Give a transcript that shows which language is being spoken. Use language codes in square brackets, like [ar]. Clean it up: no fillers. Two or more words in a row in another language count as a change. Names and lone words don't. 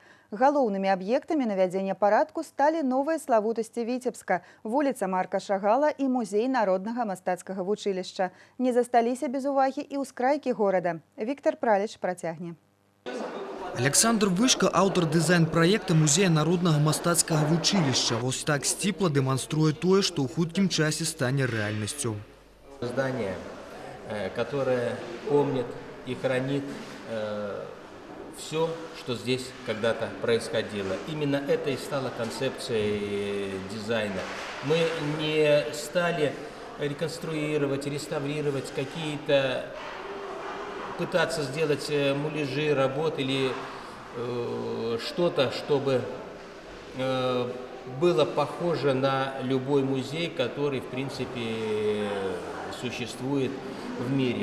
[be] Галоўнымі аб'ектамі навядзення парадку сталі новыя славутасці Віцебска, вуліца Марка Шагала і музей народнага мастацкага вучылішча. Не засталіся без увагі і ўскрайкі горада. Віктор Праліч працягне. Александр Вышка, аўтар дызайн-праекта музея народнага мастацкага вучылішча. Вось так сціпла дэманструе тое, што ў хуткім часе стане рэальнасцю. [ru] Здание, которое помнит и хранит все, что здесь когда-то происходило. Именно это и стало концепцией дизайна. Мы не стали реконструировать, реставрировать какие-то, пытаться сделать муляжи, работы или что-то, чтобы было похоже на любой музей, который, в принципе, существует в мире.